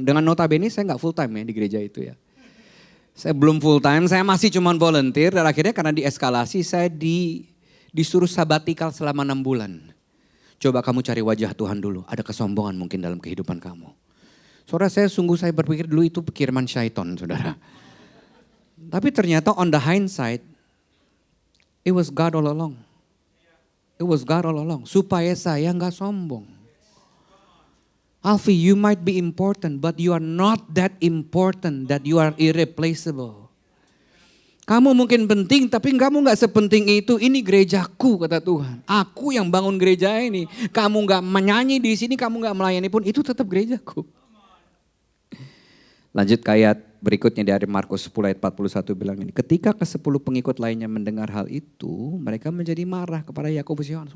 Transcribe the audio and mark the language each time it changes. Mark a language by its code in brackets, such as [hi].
[id] Dengan notabene saya nggak full time ya di gereja itu ya. Saya belum full time, saya masih cuma volunteer dan akhirnya karena dieskalasi saya disuruh sabatikal selama 6 bulan. Coba kamu cari wajah Tuhan dulu, ada kesombongan mungkin dalam kehidupan kamu. Saudara saya berpikir dulu itu kiriman syaitan saudara. Tapi ternyata [en] on the hindsight, it was God all along. It was God all along, supaya saya gak sombong. Alfi, you might be important, but you are not that important that you are irreplaceable. [id] Kamu mungkin penting, tapi kamu gak sepenting itu. Ini gerejaku, kata Tuhan. Aku yang bangun gereja ini. Kamu gak menyanyi di sini, kamu gak melayani pun, itu tetap gerejaku. Lanjut ke ayat berikutnya dari Markus 10 ayat 41 bilang ini. Ketika ke-10 pengikut lainnya mendengar hal itu, mereka menjadi marah kepada Yakobus Yohanes.